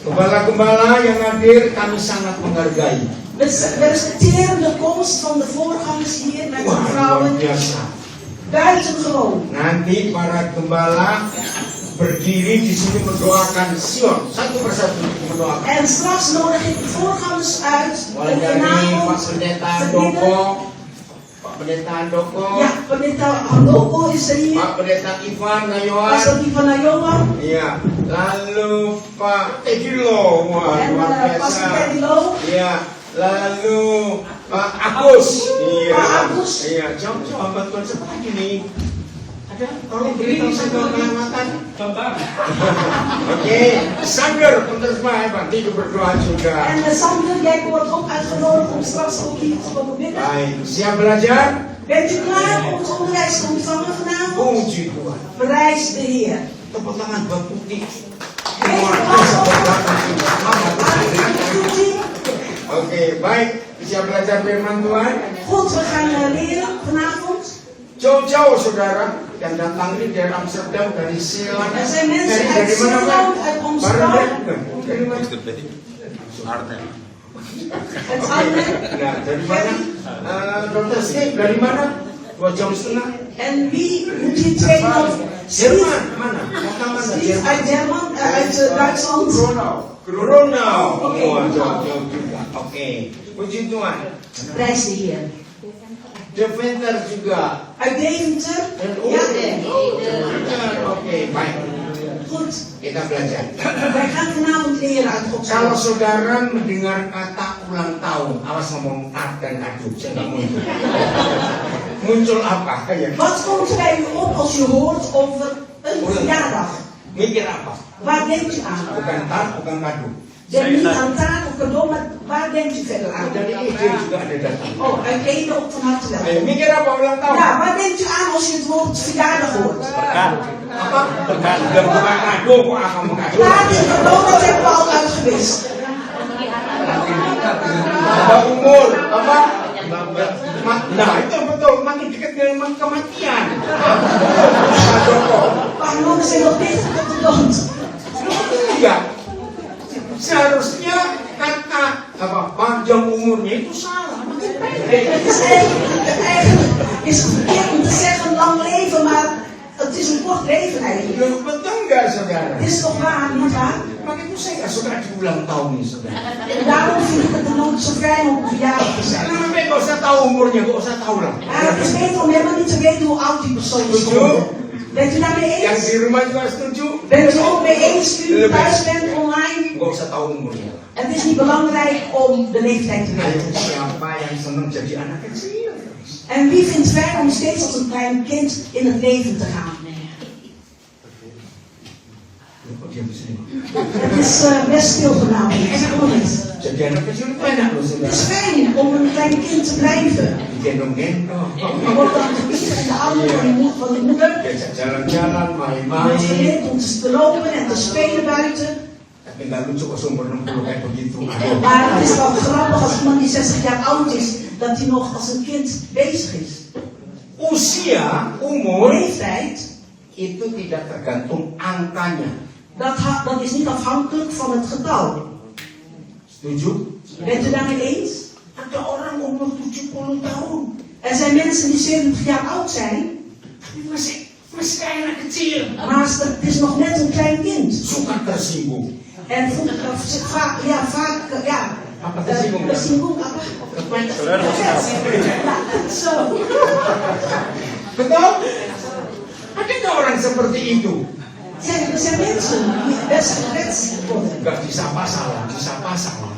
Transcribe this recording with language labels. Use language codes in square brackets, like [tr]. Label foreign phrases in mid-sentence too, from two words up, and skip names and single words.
[id] Para gembala yang hadir kami sangat menghargai. [nl] We respecteren de komst van de voorgangers hier met de vrouwen. Buitengewoon. [id] Nanti para gembala berdiri di sini mendoakan Sion satu persatu mendoakan. [nl] En straks nodig ik de voorgangers uit [id] Mulai [nl] om [id] dari [nl] vanavond [id] Pak Pendeta [nl] te [id] Handoko, [nl] bidden. [id] Pak Pendeta Handoko, [nl] Ja, pendeta Handoko is er hier. [id] Pak Pendeta Ivan Nayoan, [nl] Pastor Ivan Nayoan. [id] iya, lalu Pak Edilo, wah [nl] En [id] luar [nl] Pastor [id] biasa. [nl] Edilo. [id] Iya, lalu Pak Agus, iya, Pak Agus. iya, coba bantuan siapa lagi nih? Ada, tolong beri saya penyelamatan. Oke, Sander penerjemah Pak, itu berdoa juga. [nl] En Sander, jij wordt ook uitgenodigd om straks ook hier te komen bidden. [id] Baik, siap belajar? [nl] Bent u klaar om het onderwijs te ontvangen vanavond? [id] Puji Tuhan. [nl] Prijs de Heer. [id] Tepuk tangan Bang Putih. Oke, baik. Siap belajar firman Tuhan? [nl] Goed, we gaan leren vanavond. [id] Jauh-jauh saudara yang datang ini dari Amsterdam, dari Zeeland. [nl] Er zijn mensen [id] Dari [nl] uit [id] mana Pak? [nl] Zeeland, uit Amsterdam, [id] Dari mana? Arnhem. [nl] uit Arnhem. [id] Nah, dari mana? Dokter Steve, dari mana? 2 jam setengah. [nl] En wie moet hier twee nog? [id] Jerman, mana? Kota mana? [nl] Steve uit Jerman, uit Duitsland. Gronau. [id] Oke. Oh, jauh-jauh juga. Oke. Puji Tuhan. [nl] Prijs de Heer. [id] Deventer juga. [nl] Uit Deventer. Ja, [id] Oke, baik. [nl] goed. [id] Kita belajar. [nl] Wij gaan vanavond leren uit Gods [id] Kalau [nl] woord. [id] saudara mendengar kata ulang tahun, awas ngomong ad dan adu, saya nggak muncul. Muncul apa? Ya. [nl] Wat komt er bij u op als u hoort over een verjaardag? [id] Mikir apa? [nl] Waar denkt u aan? [id] Bukan tar, bukan kado. [nl] Denk niet aan taart of cadeau, maar waar denkt u verder aan? [id] Dari ide juga ada datang. [nl] Oh, uit Ede ook van harte welkom. [id] Mikir apa ulang tahun? [nl] Ja, waar denkt u aan als u het woord verjaardag hoort? [id] Apa? Dan bukan kado, kok akan mengado? [nl] Taart en cadeau, dat hebben we al uitgewist. [id] Ada umur, apa? Nah, itu betul, makin dekat dengan kematian. Kado kok. [nl] Maar noemen ze nog dichter tot de dood. [id] Iya. Seharusnya kata apa panjang umurnya itu salah, makin pendek. [nl] Het is eigenlijk is het verkeerd om te zeggen lang leven, maar het is een kort leven eigenlijk. [id] Loh, betul nggak saudara? [nl] Het is toch waar, niet waar? [id] Maka itu saya nggak suka di ulang tahun nih saudara. [nl] En daarom vind ik het dan ook zo fijn om verjaardag te zijn. [id] Karena memang nggak usah tahu umurnya, nggak usah tahu lah. [nl] Maar het is beter om helemaal niet te weten hoe oud die persoon is geworden. Bent u daarmee [id] Yang [nl] eens? [id] di rumah juga setuju? [nl] Bent u ook mee eens u thuis bent online? [id] Nggak usah tahu umurnya. [nl] Het is niet belangrijk om de leeftijd te [id] Ayo, [nl] weten. [id] siapa yang senang jadi anak kecil? [nl] En wie vindt het fijn om steeds als een klein kind in het leven te gaan? Kok dia bisa ini? Het is best stil vanavond. Zeg maar niet. [id] Jadi anak kecil itu enak loh [nl] Het [id] saudara. [nl] is fijn om een klein kind te blijven. [id] Digendong-gendong. [nl] Je wordt dan gewicht in de armen van de moeder. [id] Diajak jalan-jalan, [nl] Je wordt [id] main-main. [nl] geleerd om te lopen en te spelen buiten. [id] Tapi nggak lucu kok umur 60 kayak begitu. [nl] Maar het is wel grappig als iemand die 60 jaar oud is, dat hij nog als een kind bezig is. [id] Usia, umur [nl] Leeftijd, [id] itu tidak tergantung angkanya. [nl] dat is niet afhankelijk van het getal. [id] Setuju? [nl] Bent u daarmee eens? [id] Ada orang umur 70 tahun, [nl] Er zijn mensen die 70 jaar oud zijn, [id] tapi masih kayak anak kecil. [nl] maar het is nog net een klein kind. [id] Suka tersinggung. [nl] En vaak, [id] Apa tersinggung? tersinggung apa? Saudara mau [nl] Ja, zo. [id] Betul? Ada nggak orang seperti itu? [nl] Er zijn mensen die best gekwetst worden. [id] Gak disapa salah, disapa salah.